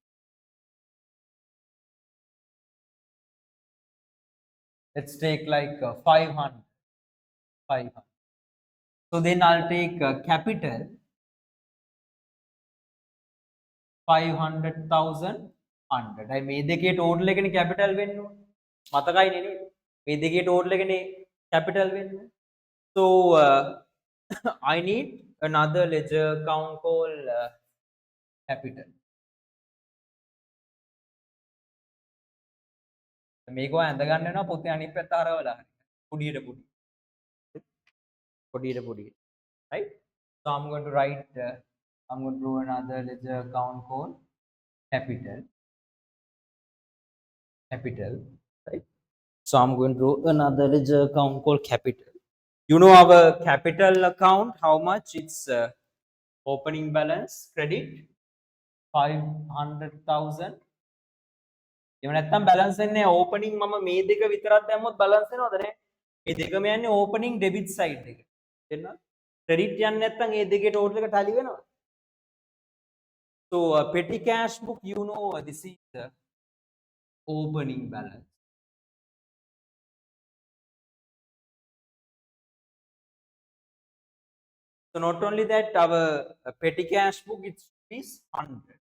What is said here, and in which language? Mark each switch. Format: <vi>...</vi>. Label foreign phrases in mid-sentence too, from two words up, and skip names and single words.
<en>Let's take like 500. So then I'll take capital 500,000 100.</en> <si>I මේ දෙකේ total එකනේ capital වෙන්න ඕනේ. මතකයිනේ නේද? මේ දෙකේ total එකනේ capital වෙන්න.</si> <en>So I need another ledger account called capital.</en> <si>මේක ඔය ඇඳ ගන්න වෙනවා පොතේ අනිත් පැත්ත හරවලා හරි. පොඩියට.</si> <en>Right? So I'm going to write I'm going to do another ledger account called capital. Right? So I'm going to do another ledger account called capital. You know our capital account, how much? It's opening balance credit 500,000.</en> <si>එහෙම නැත්නම් balance එන්නේ opening මම මේ දෙක විතරක් දැම්මොත් balance එනවද නේ? මේ දෙකම යන්නේ</si> <en>opening debit side</en> <si>එක. තේරෙනවද? credit යන්නේ නැත්නම් මේ දෙකේ total එක tally වෙනවද?</si> <en>So petty cash book, you know, this is the opening balance. So not only that, our petty cash book is 100.</en>